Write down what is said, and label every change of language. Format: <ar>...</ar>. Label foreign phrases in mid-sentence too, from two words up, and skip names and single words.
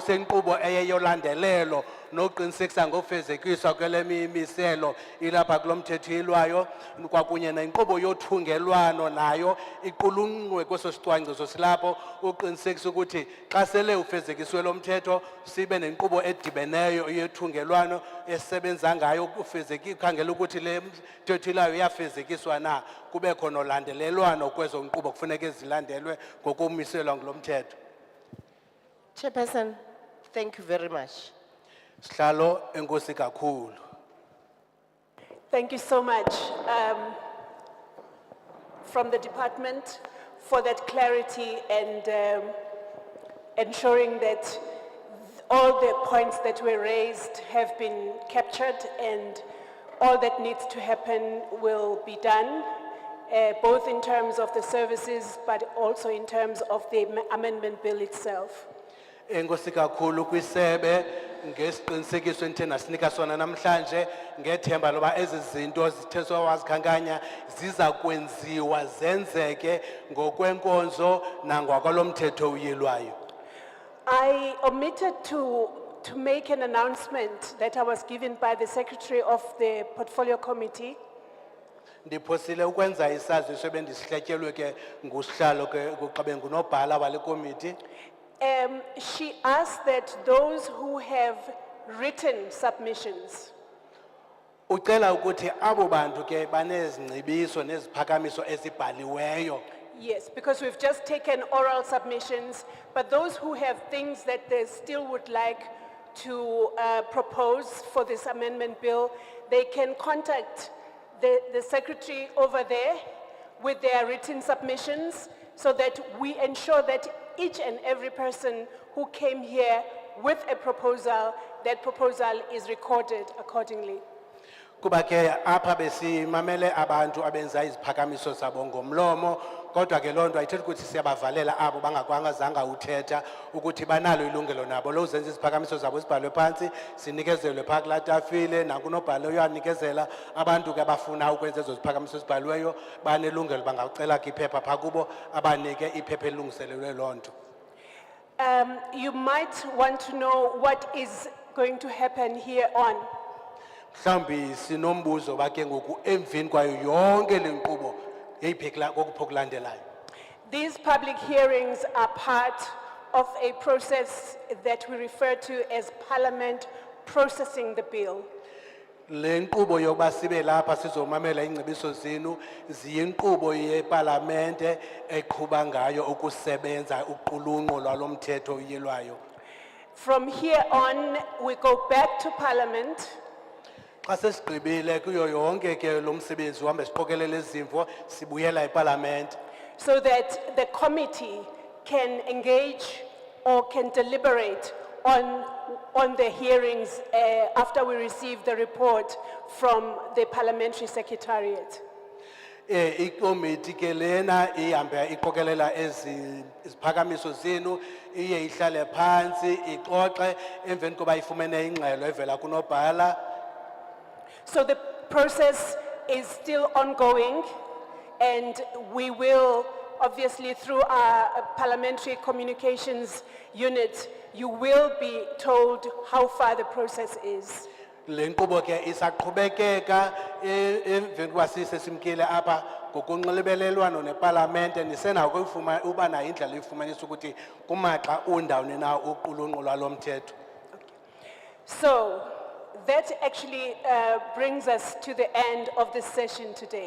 <xh>senkqubo eyeyolandelelo nokuqinisekisa ngofezekiswa kwele miselo ilapha kulomthetho oyilwayo kwakunye nenkqubo yothungelwano nayo iqulunqwe kweso sicwangciso silapho uqinisekisa ukuthi xa sele ufezekiswe lo mthetho sibe nenkqubo edibeneyo yothungelwano esebenza ngayo ukhangela ukuthi le mthetho oyilwayo iyafezekiswa na kube khona ulandelelwano kwezo nkqubo kufuneka zilandelwe ngokumiselwa ngulo mthetho.</xh> <en>Chairperson, thank you very much.</en> <xh>Sihlalo enkosi kakhulu.</xh> <en>Thank you so much from the department for that clarity and ensuring that all the points that were raised have been captured and all that needs to happen will be done, both in terms of the services but also in terms of the amendment bill itself.</en> <xh>Enkosi kakhulu kwisebe ngesiqinisekiso enithena sinika sona namhlanje ngethemba loba ezi zinto zitheswa wazikhankanya ziza kwenziwa zenzeke ngokwenkonzo nangokwalomthetho uyilwayo.</xh> <en>I omitted to make an announcement that I was given by the Secretary of the Portfolio Committee.</en> <xh>Ndiphosile ukwenza isaziso ebendisihletyelwe ke ngusihlalo ke kuqabe ngunobhala wale committee.</xh> <en>She asked that those who have written submissions,</en> <xh>Ucela ukuthi abo bantu ke banezingcibiso neziphakamiso ezibhaliweyo.</xh> <en>yes, because we've just taken oral submissions, but those who have things that they still would like to propose for this amendment bill, they can contact the secretary over there with their written submissions so that we ensure that each and every person who came here with a proposal, that proposal is recorded accordingly.</en> <xh>Kuba ke apha besimamele abantu abenza iziphakamiso zabo ngomlomo kodwa ke lonto ayithethi ukuthi siyabavalela abo bangakwangazanga uthetha ukuthi banalo ilungelo nabo lo uzenza iziphakamiso zabo sibhalwe phansi sinikezelwe pha kula tafile nakunobhalo uyanikezela abantu ke abafuna ukwenza ezo ziphakamiso sibhaliweyo banelungelo bangacela ke iphepha pha kubo abanike iphepha elungiselelwe lonto.</xh> <en>You might want to know what is going to happen here on.</en> <xh>Mhlambi sinombuzo bake ngoku emvini kwayo yonke lenkqubo yeyiphekla kokuphokulandelayo.</xh> <en>These public hearings are part of a process that we refer to as Parliament processing the bill.</en> <xh>Le nkqubo yokuba sibe lapha sizomamela ingcebiso zenu ziyinkqubo yeParlamente eqhuba ngayo ukusebenza uqulunqo lwalomthetho uyilwayo.</xh> <en>From here on, we go back to Parliament.</en> <xh>Xa sesigqibile kuyo yonke ke lo msebenzi uhambe siqokelela izimvo sibuyela eParlament.</xh> <en>So that the committee can engage or can deliberate on the hearings after we receive the report from the parliamentary secretariat.</en> <xh>Ikomiti ke lena ihambe iqokelela iziphakamiso zenu iye ihlale phansi ixoxe emveni koba ifumene ingxelo evela kunobhala.</xh> <en>So the process is still ongoing and we will, obviously through our parliamentary communications unit, you will be told how far the process is.</en> <xh>Le nkqubo ke isaqhubekeka emveni koba sisesimkile apha ngokunxibelelwano neParlamente nisenako uba nayo indlela yokufumanisa ukuthi kumaxa undawoni na uqulunqo lwalomthetho.</xh> <en>So that actually brings us to the end of this session today.</en>